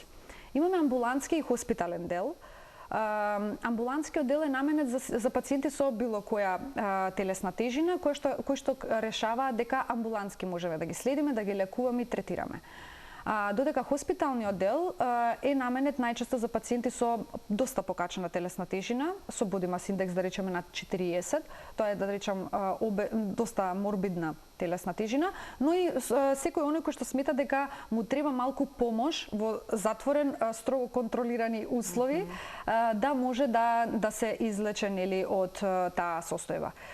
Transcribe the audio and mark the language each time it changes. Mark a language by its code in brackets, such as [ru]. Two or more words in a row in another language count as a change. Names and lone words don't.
[mk] Имаме амбулантски и хоспитален дел. Амбулантскиот дел е наменет за пациенти со било која телесна тежина, кој што решава дека амбулантски можеме да ги следиме, да ги лекуваме и третираме. Додека хоспиталниот дел е наменет најчесто за пациенти со доста покачена телесна тежина, со [en] body mass index [mk] да речеме над 40, тоа е да речам доста морбидна телесна тежина, но и секој оној кој што смета дека му треба малку помош во затворен, строго контролирани услови, да може да се излече нели од таа состојба.